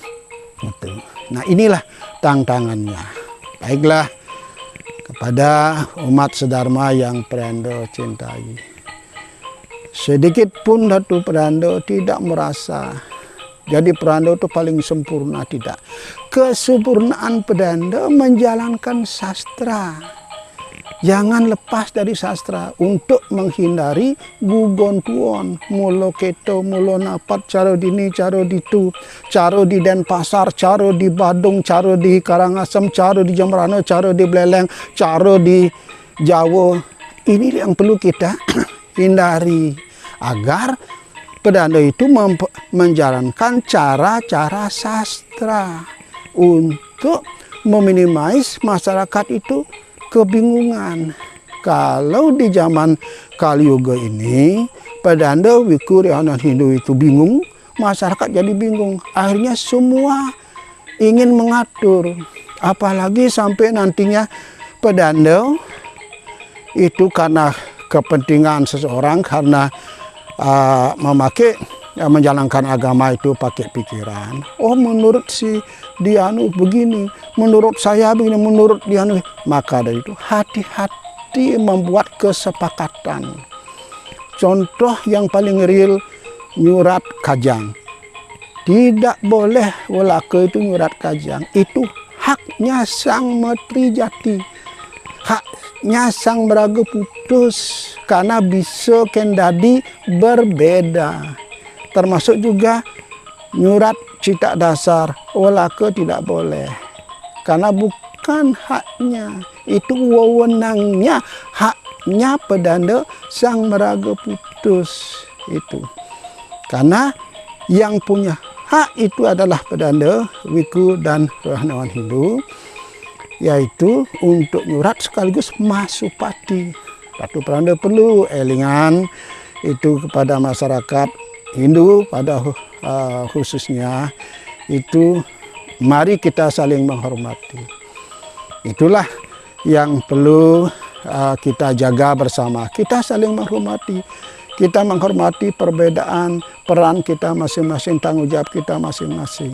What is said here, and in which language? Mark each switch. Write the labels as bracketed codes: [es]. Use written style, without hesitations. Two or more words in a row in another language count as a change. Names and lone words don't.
[id] Nah, inilah tantangannya. Baiklah, kepada umat sedharma yang Peranda cintai, sedikit pun Ratu Peranda tidak merasa jadi Peranda itu paling sempurna, tidak. Kesempurnaan Pedanda menjalankan sastra. Jangan lepas dari sastra untuk menghindari gugon-tuon, [ban] mulo keto, mulo napat, caro dini, caro ditu, caro di Denpasar, caro di Badung, caro di Karangasem, caro di Jemberana, caro di Beleleng, caro di Jawa. [id] Ini yang perlu kita hindari agar pedanda itu menjalankan cara-cara sastra untuk meminimais masyarakat itu kebingungan. Kalau di zaman Kaliyuga ini, pedanda, wiku, rohaniawan Hindu itu bingung, masyarakat jadi bingung. Akhirnya semua ingin mengatur. Apalagi sampai nantinya pedanda itu karena kepentingan seseorang, karena memakai menjalankan agama itu pakai pikiran. Oh, menurut si Dianu begini, menurut saya begini, menurut Dianu. Maka dari itu hati-hati membuat kesepakatan. Contoh yang paling real, [ban] nyurat kajang. [id] Tidak boleh walaka itu [ban] nyurat kajang. [id] Itu haknya sang Menteri Jati. Haknya sang Meraga Putus, karena bisa kendadi berbeda. Termasuk juga nyurat cita dasar, walaka tidak boleh. Karena bukan haknya, itu wewenangnya, haknya pedanda sang Meraga Putus itu. Karena yang punya hak itu adalah pedanda, wiku, dan rohaniawan Hindu, yaitu untuk nyurat sekaligus masupati. Ratu Peranda perlu elingan itu kepada masyarakat Hindu pada khususnya itu, mari kita saling menghormati. Itulah yang perlu kita jaga bersama. Kita saling menghormati. Kita menghormati perbedaan peran kita masing-masing, tanggung jawab kita masing-masing.